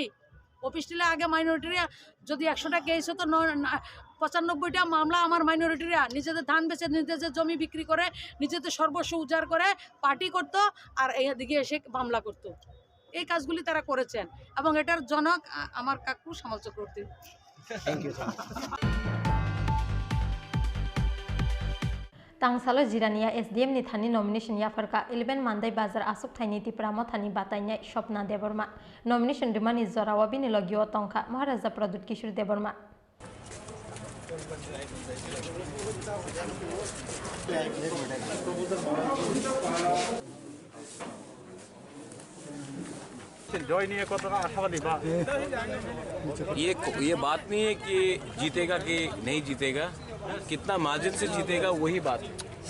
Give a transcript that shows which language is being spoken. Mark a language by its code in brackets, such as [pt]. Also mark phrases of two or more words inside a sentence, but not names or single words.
[bn] অফিস টিলা আগে মাইনরিটিরা যদি 100টা কেস হতো, 95টা মামলা আমার মাইনরিটিরা নিজেদের ধান বেচে, নিজেদের জমি বিক্রি করে, নিজেদের সর্বস্ব উজাড় করে পার্টি করত, আর এদিকে এসে মামলা করত। এই কাজগুলি তারা করেছেন, এবং এটার জনক আমার কাকু শ্যামল চক্রবর্তী। [trp] Tangsalo jirania SDM ni thani nomination ya farka 11 mandai bazar asuk thaini tipramo thani batanya Shopna Deborma nomination rimani zorawabi ni logio tongkha Maharaja Pradut Kishore Deborma [hi] ये बात नहीं है कि जीतेगा कि नहीं जीतेगा, कितना मार्जिन से जीतेगा वही बात है।